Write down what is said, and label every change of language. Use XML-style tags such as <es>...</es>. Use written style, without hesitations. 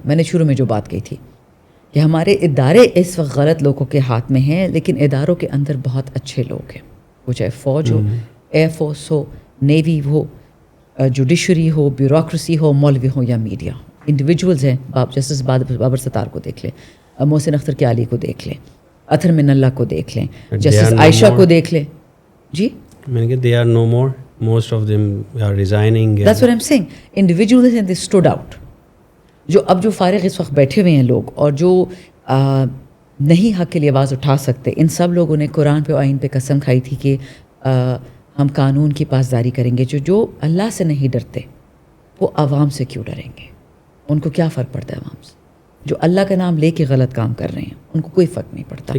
<ur>میں نے شروع میں جو بات کہی تھی کہ ہمارے ادارے اس وقت غلط لوگوں کے ہاتھ میں ہیں, لیکن اداروں کے اندر بہت اچھے لوگ ہیں, وہ چاہے فوج ہو, ایئر فورس ہو, نیوی ہو, جوڈیشری ہو, بیوروکریسی ہو, مولوی ہو یا میڈیا ہو, انڈیویجولز ہیں. جسٹس بابر ستار کو دیکھ لیں, محسن اختر کیالی کو دیکھ لیں, اطہر من اللہ کو دیکھ لیں, جسٹس عائشہ کو دیکھ لیں. جی میں نے کہا</ur> <en>they are no more, most of them are resigning. That's what I'm saying. Individuals and they stood out.</en> <ur>جو فارغ اس وقت بیٹھے ہوئے ہیں لوگ اور جو نہیں حق کے لیے آواز اٹھا سکتے, ان سب لوگوں نے قرآن پہ آئین پہ قسم کھائی تھی کہ ہم قانون کی پاسداری کریں گے. جو اللہ سے نہیں ڈرتے وہ عوام سے کیوں ڈریں گے؟ ان کو کیا فرق پڑتا ہے عوام سے؟ جو اللہ کا نام لے کے غلط کام کر رہے ہیں ان کو کوئی فرق نہیں پڑتا.</ur>